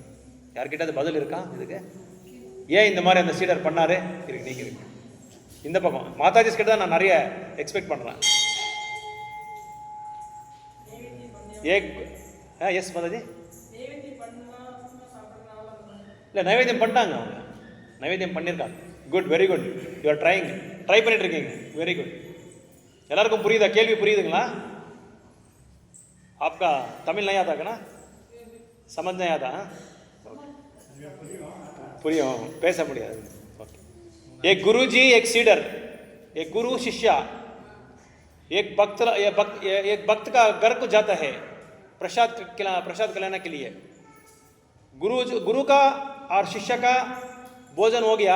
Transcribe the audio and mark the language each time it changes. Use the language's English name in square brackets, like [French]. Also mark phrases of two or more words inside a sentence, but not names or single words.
[Tamil] யார்கிட்ட அது பதில் இருக்கா இதுக்கு? ஏன் இந்த மாதிரி அந்த சீடர் பண்ணார்? இருக்கு, நீங்கள் இருக்கு இந்த பக்கம் மாதாஜி கிட்ட தான் நான் நிறைய எக்ஸ்பெக்ட் பண்ணுறேன். எஸ் மாதாஜி, இல்லை நைவேத்தியம் பண்ணிட்டாங்க, அவங்க நைவேத்தியம் பண்ணியிருக்காங்க. [English] good, very good, you are try [Tamil] பண்ணிட்டு இருக்கீங்க, [English] very good. [Tamil] எல்லாருக்கும் புரியுதா? கேள்வி புரியுதுங்களா? [Hindi] आपका तमिल नहीं आता क्या? समझ नहीं आता? [Tamil] புரியும், பேச முடியாது. [Hindi] एक गुरु जी, एक सीडर, एक गुरु शिष्या, एक भक्त का घर को जाता है प्रसाद खिलाने के लिए. गुरु का और शिष्य का भोजन हो गया.